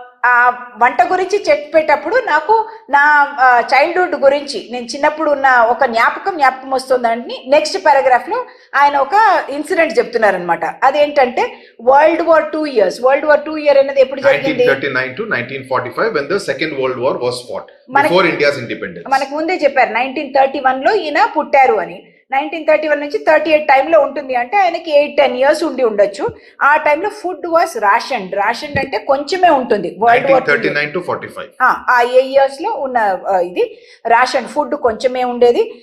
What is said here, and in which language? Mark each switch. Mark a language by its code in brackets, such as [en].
[te] ఆ వంట గురించి చెప్పేటప్పుడు నాకు నా చైల్డ్హుడ్ గురించి నేను చిన్నప్పుడు ఉన్న ఒక జ్ఞాపకం వస్తుందని నెక్స్ట్ పారాగ్రాఫ్ లో ఆయన ఒక ఇన్సిడెంట్ చెప్తున్నారనమాట. అదేంటంటే వరల్డ్ వార్ 2 అనేది ఎప్పుడు జరిగింది? [en] 1939 to 1945 when the second world war was fought before India's independence. [te] మనకు ముందే చెప్పారు 1931 లో ఈయన పుట్టారు అని. 1931 నుంచి 38 టైంలో ఉంటుంది అంటే ఆయనకి 8-10 ఇయర్స్ ఉండి ఉండొచ్చు. ఆ టైంలో [en] food was ration [te] అంటే కొంచెమే ఉంటుంది. వరల్డ్ వార్ [en] 1939 to 45 [te] ఆ ఇయర్స్ లో ఉన్న ఇది రేషన్ ఫుడ్ కొంచెమే ఉండేది.